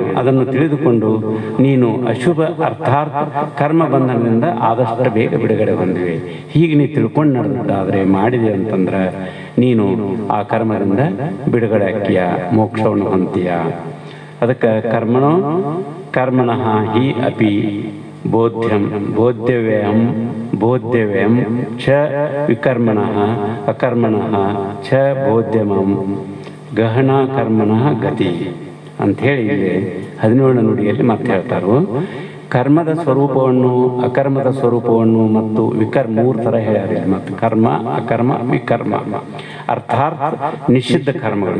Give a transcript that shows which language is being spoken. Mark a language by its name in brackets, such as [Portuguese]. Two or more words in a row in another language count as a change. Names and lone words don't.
[Kannada] ಅದನ್ನು ತಿಳಿದುಕೊಂಡು ನೀನು ಅಶುಭ ಅರ್ಥಾತ್ ಕರ್ಮ ಬಂಧನದಿಂದ ಆದಷ್ಟು ಬೇಗ ಬಿಡುಗಡೆ ಹೊಂದಿವೆ. ಹೀಗೆ ನೀ ತಿಳ್ಕೊಂಡು ನಡೆದಾದರೆ ಮಾಡಿದೆ ಅಂತಂದ್ರೆ ನೀನು ಆ ಕರ್ಮದಿಂದ ಬಿಡುಗಡೆ ಆಕ್ಕಿಯ, ಮೋಕ್ಷವನ್ನು ಹೊಂತೀಯ. [Sanskrit] ಅದಕ್ಕೆ ಕರ್ಮಣಃ ಹಿ ಅಪಿ ಬೋಧ್ಯವ್ಯಂ ಚ ವಿಕರ್ಮಣಃ ಅಕರ್ಮಣಃ ಚ ಬೋಧ್ಯಮಂ ಗಹನ ಕರ್ಮಣಃ ಗತಿ [Kannada] ಅಂಥೇಳಿ ಇಲ್ಲಿ 17ನೇ ನುಡಿಯಲ್ಲಿ ಮತ್ತೆ ಹೇಳ್ತಾರೋ. ಕರ್ಮದ ಸ್ವರೂಪವನ್ನು, ಅಕರ್ಮದ ಸ್ವರೂಪವನ್ನು ಮತ್ತು 3 ಥರ ಹೇಳ್ಯಾರ. ಮತ್ತು ಕರ್ಮ, ಅಕರ್ಮ, ವಿಕರ್ಮ. ಅರ್ಥಾತ್ ನಿಷಿದ್ಧ ಕರ್ಮಗಳು.